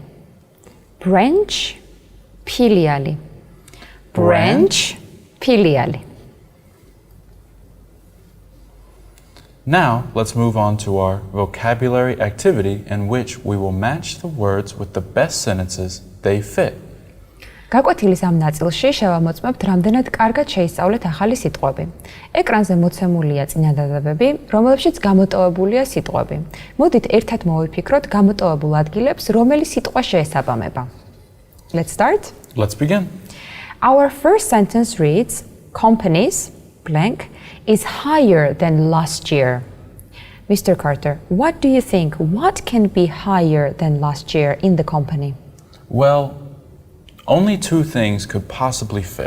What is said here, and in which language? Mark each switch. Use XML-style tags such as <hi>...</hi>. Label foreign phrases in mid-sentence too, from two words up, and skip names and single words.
<en>Branch, piliali. Branch, piliali. Now, let's move on to our vocabulary activity in which we will match the words with the best sentences they fit.</en> <ka>გაკვეთილის ამ ნაწილში შევამოწმებთ რამდენად კარგად შეისწავლეთ ახალი სიტყვები. ეკრანზე მოცემულია წინადადებები, რომლებშიც გამოტოვებულია სიტყვები. მოდით ერთად მოვიფიქროთ გამოტოვებულ ადგილებს, რომელი სიტყვა შეესაბამება.</ka> <en>Let's start. Let's begin. Our first sentence reads, companies, blank, is higher than last year. Mr. Carter, what do you think? What can be higher than last year in the company? Well, only two things could possibly fit.</en>